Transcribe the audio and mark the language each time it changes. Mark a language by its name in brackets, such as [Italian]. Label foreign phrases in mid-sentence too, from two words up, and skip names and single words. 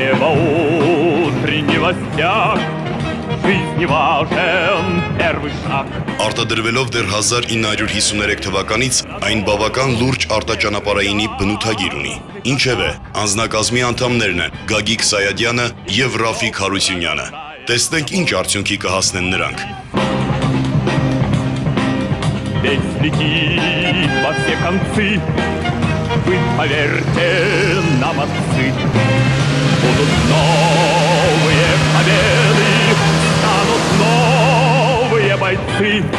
[Armenian] Արտադրվելով դեռ 1953 թվականից այն բավական լուրջ արտաճանապարհայինի բնութագիր ունի։ Ինչևէ, անձնակազմի անդամներն են Գագիկ Սայադյանը եւ Ռաֆիկ Հարությունյանը։ Տեսնենք ինչ արդյունքի կհասնեն նրանք։ [Russian] Ведь летит во все концы, вы поверьте нам, отцы, будут новые победы, станут новые бойцы.